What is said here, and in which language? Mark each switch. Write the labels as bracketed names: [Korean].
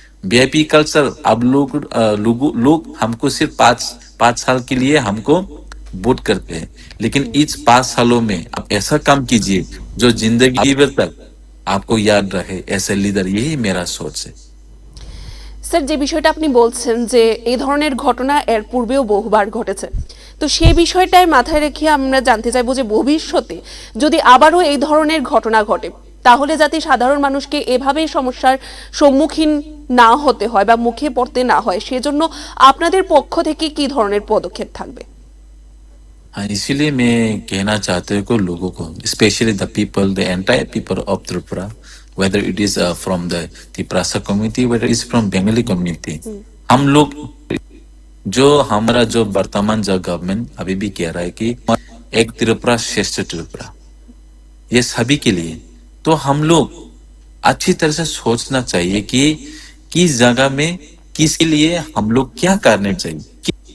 [Hindi] VIP culture अब लोग हमको सिर्फ 5 साल के लिए हमको वोट करते हैं, लेकिन इस 5 सालों में आप ऐसा काम कीजिए जो जिंदगी भर तक आपको याद रहे, ऐसे लीडर, यही मेरा सोच है। [Bangla] স্যার, যে বিষয়টা আপনি বলছেন যে এই ধরনের ঘটনা এর পূর্বেও বহুবার ঘটেছে, তো সেই বিষয়টাই মাথায় রেখে আমরা জানতে চাইবো যে ভবিষ্যতে যদি আবারও এই ধরনের ঘটনা ঘটে তাহলে যাতে সাধারণ মানুষকে এভাবে সমস্যার সম্মুখীন না হতে হয় বা মুখে পড়তে না হয়, সেজন্য আপনাদের পক্ষ থেকে কি ধরনের পদক্ষেপ থাকবে? [Hindi] हाँ, इसीलिए मैं कहना चाहते हूँ को लोगों को, [English] specially the people, the entire people of Tripura, whether it is from the Tiprasa community, whether it is from Bengali community, [Hindi] हम लोग जो हमारा जो वर्तमान जो गवर्नमेंट अभी भी कह रहा है कि एक त्रिपुरा श्रेष्ठ त्रिपुरा, ये सभी के लिए, तो हम लोग अच्छी तरह से सोचना चाहिए कि किस जगह में किसके लिए हम लोग क्या करने चाहिए।